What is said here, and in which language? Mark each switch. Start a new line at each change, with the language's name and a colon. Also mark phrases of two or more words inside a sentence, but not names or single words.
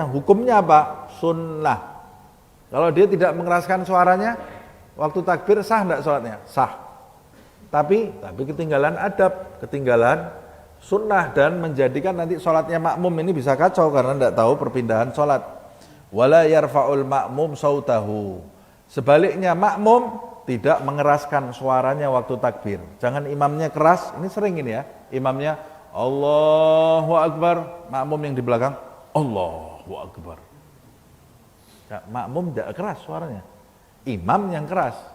Indonesian: Hukumnya apa? Sunnah. Kalau dia tidak mengeraskan suaranya waktu takbir, sah enggak sholatnya? Sah. Tapi ketinggalan adab, ketinggalan sunnah, dan menjadikan nanti sholatnya makmum ini bisa kacau karena enggak tahu perpindahan sholat.
Arabic: ولا يرفع المأموم صوته.
Indonesian: Sebaliknya makmum tidak mengeraskan suaranya waktu takbir. Jangan imamnya keras, ini sering ini ya. Imamnya
Arabic: الله أكبر,
Indonesian: makmum yang di belakang
Arabic: الله أكبر.
Indonesian: Nah, makmum tidak keras suaranya, imam yang keras.